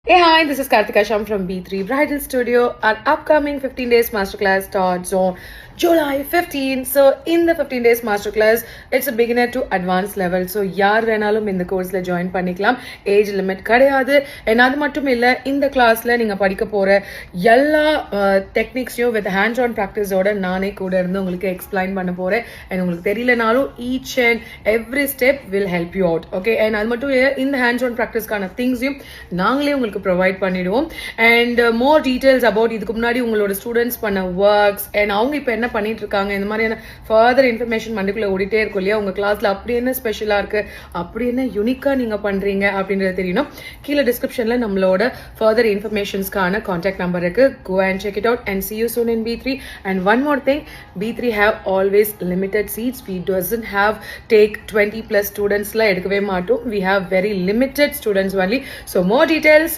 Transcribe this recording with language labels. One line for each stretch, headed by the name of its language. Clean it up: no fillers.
English: Hey, hi, this is Karthika Sham from B3 Bridal Studio. Our upcoming 15 days masterclass starts on July 15. So, in the 15 days masterclass, it's a beginner to advanced level.
Tamil: So, யார் வேணாலும் இந்த கோர்ஸ்ல join பண்ணிக்கலாம். Age limit கிடையாது. And அது மட்டும் இல்லை, இந்த கிளாஸ்ல நீங்க படிக்க போற எல்லா டெக்னிக்ஸையும் வித் ஹேண்ட்ஸ் ஆன் ப்ராக்டிஸோட நானே கூட இருந்து உங்களுக்கு எக்ஸ்பிளைன் பண்ண போறேன்.
English: and
Tamil: உங்களுக்கு தெரியலனாலும்
English: Each and every step will help you out.
Tamil: Okay, and அது மட்டும் இல்லை, இந்த ஹேண்ட்ஸ் ஆன் ப்ராக்டிஸ்க்கான திங்ஸையும் நாங்களே உங்களுக்கு ப்ரொவைட் பண்ணிடுவோம். அண்ட் மோர் டீடைல்ஸ் அபவுட் இதுக்கு முன்னாடி உங்களோட ஸ்டூடெண்ட்ஸ் பண்ண ஒர்க்ஸ் அண்ட் அவங்க இப்போ என்ன பண்ணிட்டு இருக்காங்க, இந்த மாதிரியான ஃபர்தர் இன்ஃபர்மேஷன் மண்டுக்குள்ள ஓடிட்டே இருக்கும் இல்லையா. உங்க கிளாஸ்ல அப்படி என்ன ஸ்பெஷலா இருக்கு, அப்படி என்ன யூனிக்கா நீங்க பண்றீங்க அப்படின்றது தெரியணும். கீழே டிஸ்கிரிப்ஷன்ல நம்மளோட ஃபர்தர் இன்ஃபர்மேஷன்ஸ்க்கான கான்டாக்ட் நம்பர் இருக்கு.
English: Go and check it out and see you soon in B3. And one more thing, B3 have always limited seats. We doesn't have take 20 plus students
Tamil: la edukave maatom.
English: We have very limited students only. So more details